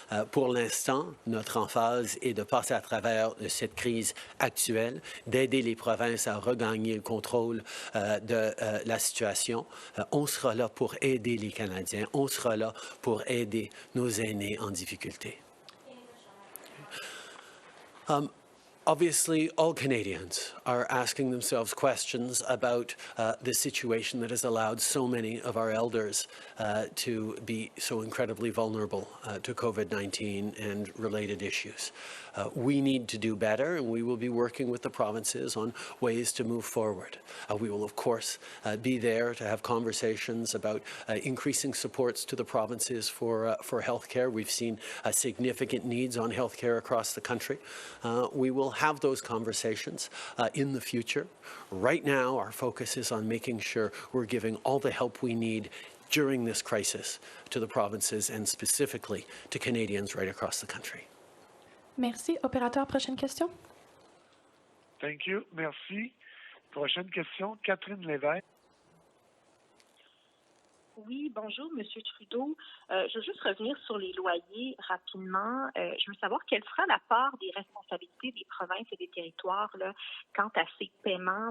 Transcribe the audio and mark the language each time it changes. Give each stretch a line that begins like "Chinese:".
French: Pour l'instant, notre emphase est de passer à travers cette crise actuelle, d'aider les provinces à regagner le contrôle de la situation. On sera là pour aider les Canadiens, on sera là pour aider nos aînés en difficulté.
English: Obviously, all Canadians are asking themselves questions about the situation that has allowed so many of our elders to be so incredibly vulnerable to COVID-19 and related issues. We need to do better, and we will be working with the provinces on ways to move forward. We will, of course, be there to have conversations about increasing supports to the provinces for healthcare. We've seen significant needs on healthcare across the country. We will have those conversations in the future. Right now, our focus is on making sure we're giving all the help we need during this crisis to the provinces and specifically to Canadians right across the country.
French: Merci. Opérateur, prochaine question.
English: Thank you.
French: Merci. Prochaine question, Catherine Lévesque. Oui, bonjour, M. Trudeau. Je veux juste revenir sur les loyers rapidement. Je veux savoir quelle sera la part des responsabilités des provinces et des territoires là, quant à ces paiements.